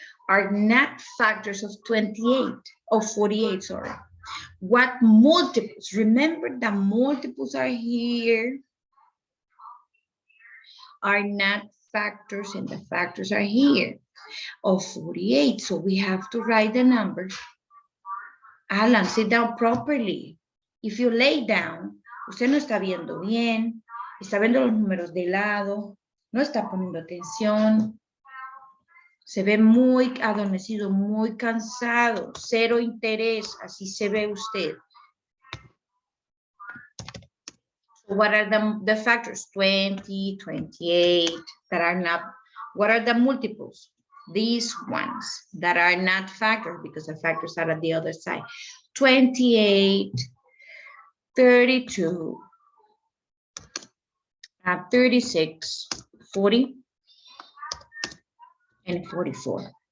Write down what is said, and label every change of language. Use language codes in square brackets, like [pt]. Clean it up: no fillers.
[en] are not factors of 28, of 48, sorry. What multiples? Remember the multiples are here, are not factors, and the factors are here of 48. So we have to write the numbers. Alan, sit down properly. If you lay down, [es] usted no está viendo bien, está viendo los números de lado, no está poniendo atención, se ve muy adormecido, muy cansado, cero interés, así se ve usted. [en] So what are the factors? 20, 28, that are not, what are the multiples? These ones that are not factors, because the factors are at the other side. 28, 32, 36, 40, and 44.